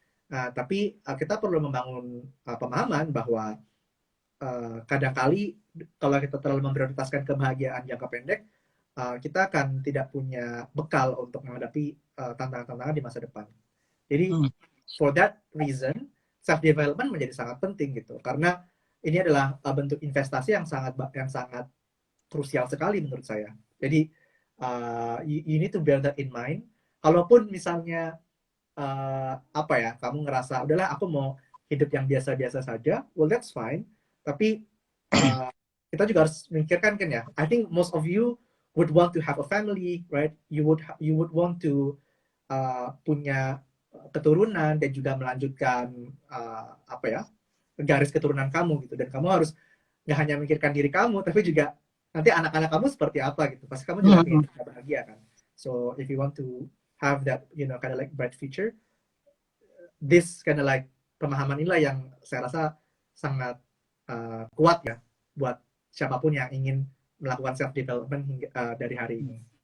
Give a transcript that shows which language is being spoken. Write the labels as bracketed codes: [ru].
[id] Tapi kita perlu membangun pemahaman bahwa kadangkali kalau kita terlalu memprioritaskan kebahagiaan jangka pendek, kita akan tidak punya bekal untuk menghadapi tantangan-tantangan di masa depan. Jadi [en] for that reason, [id] self development menjadi sangat penting gitu, karena ini adalah bentuk investasi yang sangat krusial sekali menurut saya. [en] Jadi you need to bear that in mind. [id] Kalaupun misalnya apa ya, kamu ngerasa udahlah aku mau hidup yang biasa-biasa saja, [en] well that's fine. [id] Tapi kita juga harus memikirkan kan ya. [en] I think most of you would want to have a family, right? You would want to [id] punya keturunan dan juga melanjutkan apa ya, garis keturunan kamu gitu. Dan kamu harus nggak hanya memikirkan diri kamu, tapi juga nanti anak-anak kamu seperti apa gitu. Pasti kamu juga ingin bahagia kan. [en] So if you want to have that, kind of like [id] bright future, this kind of like pemahaman inilah yang saya rasa sangat kuat ya buat siapapun yang ingin melakukan self development dari hari ini.